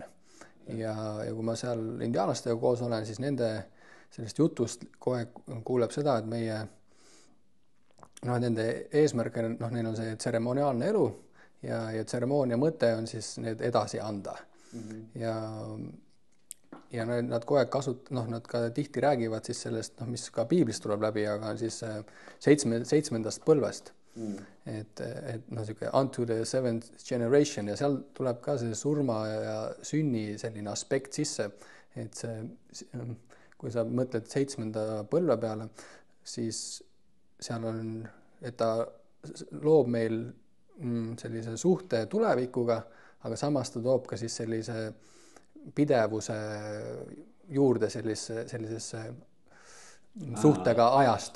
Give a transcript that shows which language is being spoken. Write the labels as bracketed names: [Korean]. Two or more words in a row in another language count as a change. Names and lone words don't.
[Estonian] Ja kui ma seal indiaanlastega koos olen, siis nende sellest jutust kohe kuuleb seda, et meie noh, nende eesmärk on, noh, neil on see tseremoniaalne elu ja tseremoonia mõte on siis need edasi anda. Ja nad kogu aeg nad ka tihti räägivad siis sellest, noh, mis ka piiblist tuleb läbi, aga on siis seitsmendast põlvest. Et noh, siuke [English] unto the seventh generation [Estonian] ja seal tuleb ka see surma ja sünni selline aspekt sisse, et see, kui sa mõtled 7. põlve peale, siis seal on, et ta loob meil sellise suhte tulevikuga, aga samas ta toob ka siis sellise pidevuse juurde sellisesse suhtega ajast.